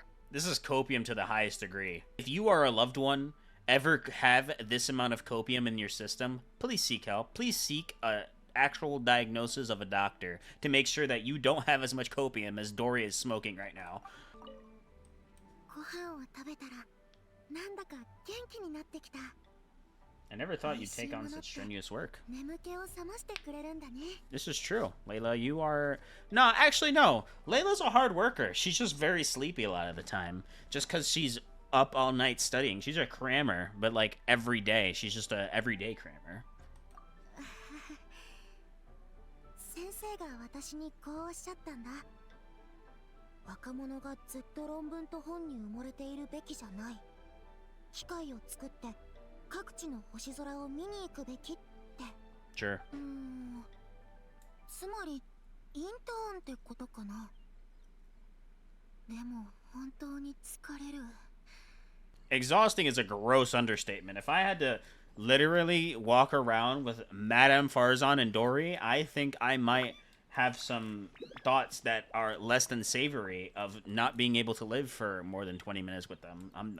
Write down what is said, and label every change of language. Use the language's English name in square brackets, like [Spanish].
[English] This is copium to the highest degree. If you or a loved one ever have this amount of copium in your system, please seek help. Please seek a actual diagnosis of a doctor to make sure that you don't have as much copium as Dory is smoking right now. [Japanese] ご飯を食べたらなんだか元気になってきた [English] I never thought you'd take on such strenuous work. [Japanese] 眠気を覚ましてくれるんだね [English] This is true. Layla, you are... No, actually, no. Layla's a hard worker. She's just very sleepy a lot of the time. Just because she's up all night studying. She's a crammer, but like every day. She's just a everyday crammer. [Japanese] 先生が私にこうおっしゃったんだ若者がずっと論文と本に埋もれているべきじゃない機械を作って各地の星空を見に行くべきって [English] Sure. [Japanese] つまりインターンってことかなでも本当に疲れる [English] Exhausting is a gross understatement. If I had to literally walk around with Madame Farzan and Dory, I think I might have some thoughts that are less than savory of not being able to live for more than 20 minutes with them.